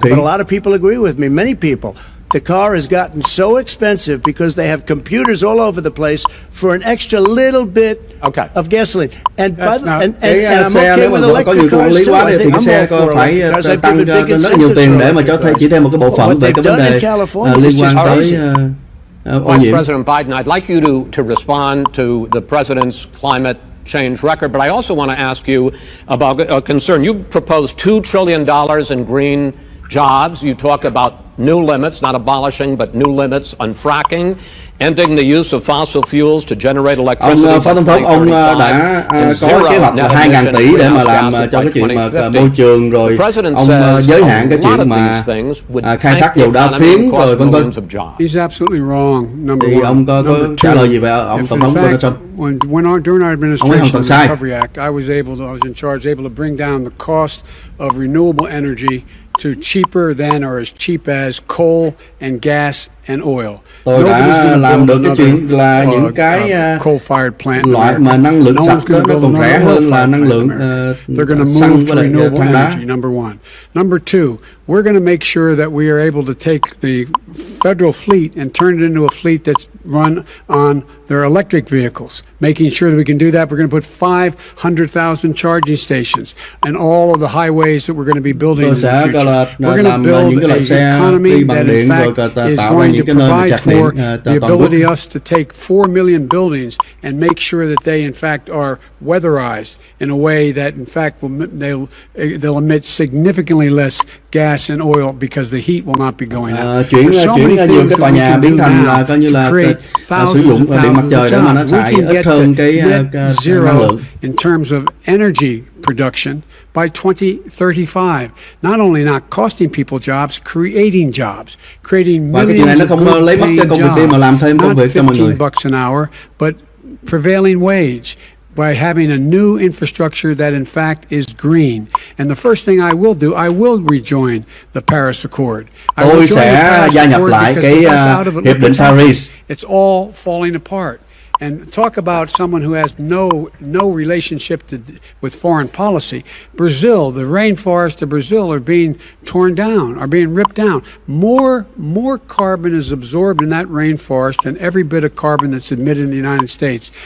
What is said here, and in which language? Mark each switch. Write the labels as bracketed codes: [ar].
[en] But a lot of people agree with me, many people. The car has gotten so expensive because they have computers all over the place for an extra little bit of gasoline. And I'm okay with electric cars too. I think I'm all for electric cars. I've given big incentives for [vi] chỉ thêm một cái bộ phận về cái vấn đề liên quan tới [en] Vice President Biden, I'd like you to respond to the president's climate change record, but I also want to ask you about a concern. You proposed $2 trillion in green jobs. You talk about new limits, not abolishing, but new limits on fracking, ending the use of fossil fuels to generate electricity. [vi] Ông Phó Tổng thống, ông đã có kế hoạch là 2.000 tỷ để mà làm cho cái chuyện mà môi trường, rồi ông giới hạn cái chuyện mà khai thác dầu đá phiến rồi vân vân. [en] He's absolutely wrong. Number [vi] thì [en] one. [vi] ông có trả lời gì về ông Tổng thống Donald Trump? [en] During our administration, the Recovery Act, I was in charge, able to bring down the cost of renewable energy to cheaper than or as cheap as coal and gas and oil. [vi] Tôi đã làm được cái chuyện là những cái loại mà năng lượng sạch nó còn rẻ hơn là năng lượng xăng với lại than đá. [en] Number one. Number two, we're going to make sure that we are able to take the federal fleet and turn it into a fleet that's run on their electric vehicles. Making sure that we can do that, we're going to put 500,000 charging stations and all of the highways that we're going to be building in the future. We're going to build an economy that in fact is going to provide for the ability us to take 4 million buildings and make sure that they in fact are weatherized in a way that in fact they'll emit significantly less gas and oil because the heat will not be going out. [vi] Chuyển nhiều cái tòa nhà biến thành là coi như là sử dụng điện mặt trời để mà nó xài ít hơn cái năng lượng. [en] In terms of energy production by 2035, not only not costing people jobs, creating jobs, creating millions of good paying jobs, not $15 an hour, but prevailing wage, by having a new infrastructure that in fact is green. And the first thing I will do, I will rejoin the Paris Accord. [vi] Tôi sẽ gia nhập lại cái hiệp định Paris. [en] It's all falling apart. And talk about someone who has no relationship with foreign policy. Brazil, the rainforests of Brazil are being torn down, are being ripped down. More carbon is absorbed in that rainforest than every bit of carbon that's emitted in the United States.